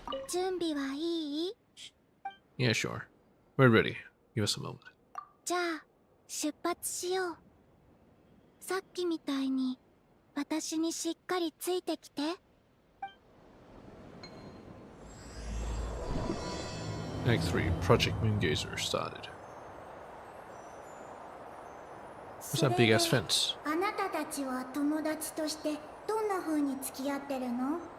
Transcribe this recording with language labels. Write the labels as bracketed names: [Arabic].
[Japanese] 準備はいい？ [English] Yeah, sure. We're ready. Give us a moment. [Japanese] じゃあ出発しよう。さっきみたいに私にしっかりついてきて。 [English] Act 3, Project Moongazer started. What's that big ass fence? [Japanese] あなたたちは友達としてどんな風に付き合ってるの？